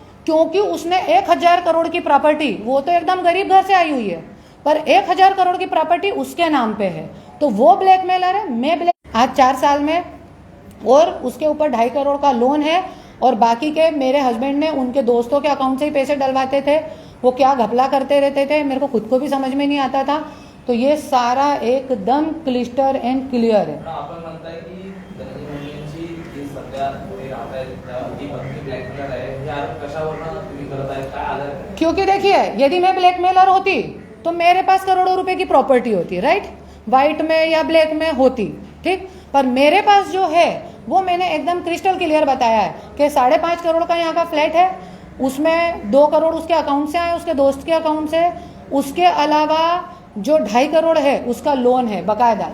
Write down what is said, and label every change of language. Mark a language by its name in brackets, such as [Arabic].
[Hindi] क्योंकि उसने 1000 करोड़ की प्रॉपर्टी, वो तो एकदम गरीब घर से आई हुई है, पर 1000 करोड़ की प्रॉपर्टी उसके नाम पे है, तो वो ब्लैकमेलर है, मैं आज 4 साल में, और उसके ऊपर 2.5 करोड़ का लोन है, और बाकी के मेरे हस्बैंड ने उनके दोस्तों के अकाउंट से ही पैसे डलवाते थे। वो क्या घपला करते रहते थे, मेरे को खुद को भी समझ में नहीं आता था। तो ये सारा एकदम क्लिस्टर एंड क्लियर है. [Marathi] पण आपण म्हणताय की धनंजय मुंडेंची जी सध्या ते राहत आहेत ती पत्नी ब्लॅकमेलर आहे, हे आरोप कशावरून तुम्ही करत आहे, काय आधार आहे? [Hindi] क्योंकि देखिए यदि मैं ब्लैकमेलर होती तो मेरे पास करोड़ों रुपए की प्रॉपर्टी होती, राइट, व्हाइट में या ब्लैक में होती, ठीक, पर मेरे पास जो है वो मैंने एकदम क्रिस्टल क्लियर बताया है कि 5.5 करोड़ का यहाँ का फ्लैट है, उसमें 2 करोड़ उसके अकाउंट से आए, उसके दोस्त के अकाउंट से, उसके अलावा जो 2.5 करोड़ है उसका लोन है बकायदा.